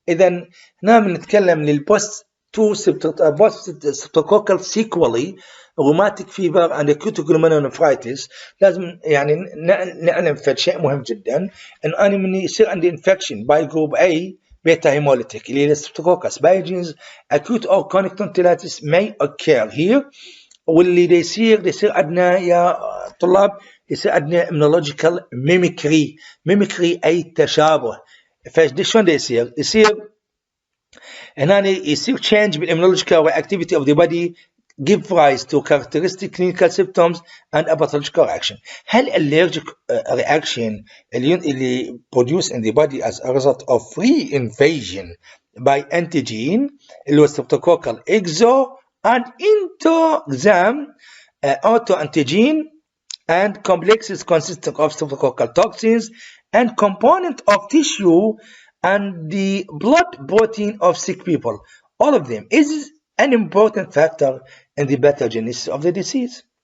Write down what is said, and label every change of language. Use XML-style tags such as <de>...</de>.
<ar>إذا هنا بنتكلم للبوست</ar> <en>streptococcal sequelae rheumatic fever and acute glomerulonephritis.</en> <ar>لازم يعني نعلم في شيء مهم جدا إن أنا من يصير عندي</ar> <en>infection by group A beta hemolytic اللي هي streptococcus pyogenes, acute or chronic tonsillitis may occur here.</en> <ar>واللي يصير عندنا يا طلاب يصير عندنا immunological mimicry أي تشابه. فشلون يصير هنا يصير</ar> <en>change بالimmunological activity of the body give rise to characteristic clinical symptoms and a pathological reaction. هل allergic reaction اللي produced in the body as a result of reinvasion by antigen</en> <ar>اللي هو</ar> <en>streptococcal exo and endoxam autoantigen and complexes consisting of streptococcal toxins and component of tissue and the blood protein of sick people, all of them is an important factor in the pathogenesis of the disease.</en>